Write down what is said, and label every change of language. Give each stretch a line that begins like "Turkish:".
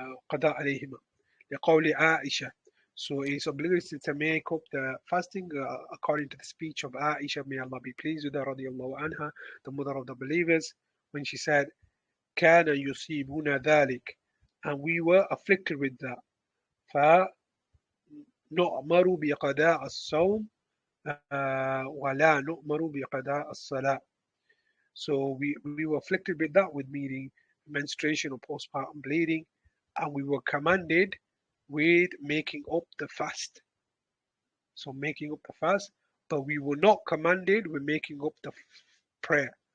Arabic: قضاء عليهما لقول عائشة.
English: So it's obligatory to make up the fasting according to the speech of Aisha, may Allah be pleased with her, radiallahu anha, the mother of the believers, when she said,
Arabic: كان يصيبنا ذلك,
English: and we were afflicted with that.
Arabic: فنؤمر بقضاء الصوم ولا نؤمر بقضاء الصلاة.
English: So we were afflicted with that, with meaning menstruation or postpartum bleeding, and we were commanded with making up the fast. So making up the fast, but we were not commanded with making up the prayer.